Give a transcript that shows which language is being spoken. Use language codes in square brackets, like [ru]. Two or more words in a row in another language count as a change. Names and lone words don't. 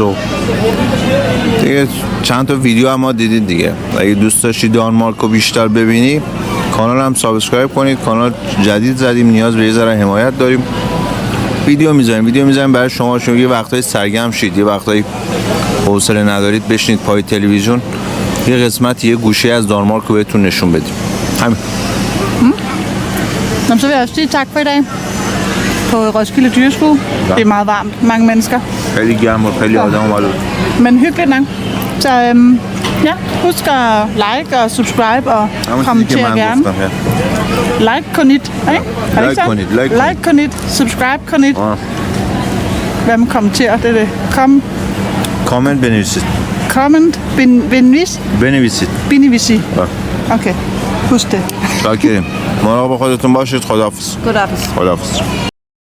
[fa] و دیگه چند تا ویدیو هم ما دیدید دیگه، اگه دوست داشتید دانمارک رو بیشتر ببینی کانال هم سابسکرایب کنید. کانال جدید زدیم، نیاز به یه ذره حمایت داریم. ویدیو میذاریم برای شما، چون یه وقتایی سرگرم شید، یه وقتایی حوصله ندارید بشینید پای تلویزیون، یه قسمت یه گوشه از دانمارک رو بهتون نشون بدیم. همین. [da] Så vil jeg også sige tak for i dag. på Roskilde Dyrskue. Ja. Det er meget varmt, mange mennesker. [fa] خیلی گرم و خیلی آدم [da] var det. Men hyggeligt nok. Så ja, husk at like og subscribe og kommentere gerne. [fa] لایک کنید, [da] ikke? Er det ikke sådan? [fa] لایک کنید، سابسکرایب کنید. [da] Hvad man kommenterer, det er det. [fa] Comment بنویسید. Comment, بنویسید. [da] binivisi. Okay, husk det. [fa] شاکریم. مراقب خودتون باشید. خداحافظ. [da] Godaftes. [fa] خداحافظ.